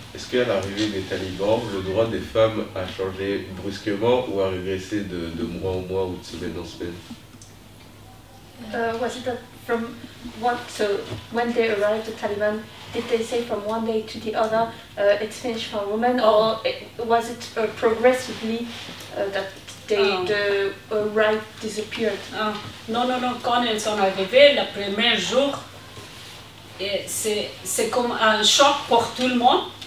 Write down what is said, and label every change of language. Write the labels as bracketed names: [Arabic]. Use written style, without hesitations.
[French] Est-ce qu'à l'arrivée des talibans, le droit des femmes a changé brusquement ou a régressé de mois en mois ou de semaine en semaine? [English] Was it from what, so when they arrived, the Taliban, did they say from one day to the other, it's finished for women, or was it progressively that the right disappeared? [French] Non, quand elles sont arrivées, le premier jour, c'est comme un choc pour tout le monde.